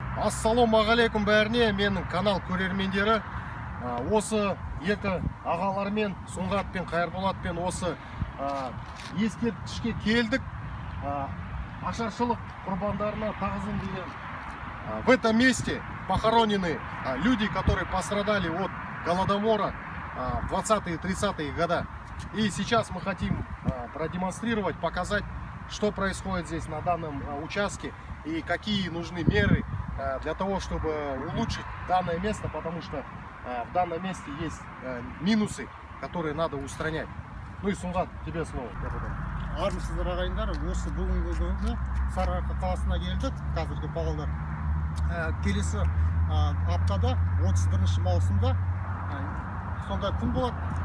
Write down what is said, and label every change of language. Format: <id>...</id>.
<kk>Ассалаумағалейкум бәріне, менің канал көрермендері. Осы екі ағалармен, Сұңғат Қайырболатпен осы ескерткішке келдік. Ашаршылық құрбандарына тағзым деген.</kk> <ru>В этом месте похоронены люди, которые пострадали от Голодомора в 20-30-е годы. И сейчас мы хотим продемонстрировать, показать, что происходит здесь на данном участке и какие нужны меры для того, чтобы улучшить данное место, потому что в данном месте есть минусы, которые надо устранять. Ну и Сұңғат, тебе слово.</ru> <kk>Армысыздар ағайындар, осы бүгінгі күні Сарыарқа қаласына келдік. Қазіргі павлодар келесі аптада 31 маусымда сондай күн болады.</kk>